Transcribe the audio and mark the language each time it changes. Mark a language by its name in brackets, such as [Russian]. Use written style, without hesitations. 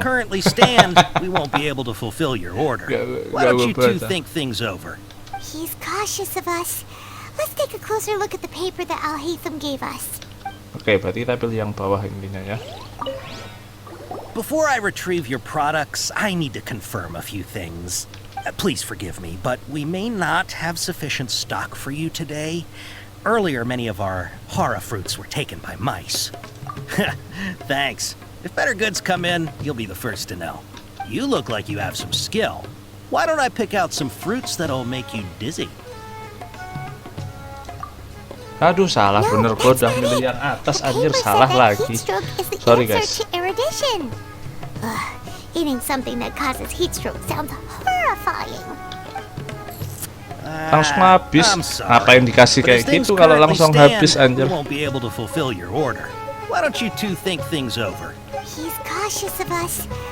[English] currently stand, we won't be able to fulfill your order. Why don't you two think things over? He's cautious of us. Let's take a closer look at the paper that Al-Haytham gave us. [Indonesian] Oke, berarti kita pilih yang bawah intinya ya. [English] Before I retrieve your products, I need to confirm a few things. Please forgive me, but we may not have sufficient stock for you today. Earlier, many of our hara fruits were taken by mice. Thanks. If better goods come in, you'll be the first to know. You look like you have some skill. Why don't I pick out some fruits that'll make you dizzy? [Indonesian] Aduh, salah bener, gua udah milih yang atas anjir, salah lagi. [English] Sorry guys. Erudition. Eating something that causes heat stroke sounds horrifying. [Indonesian] Langsung habis. Ngapain dikasih kayak gitu kalau langsung habis anjir. [English] Won't be able to fulfill your order. Why don't you two think things over? He's cautious of us.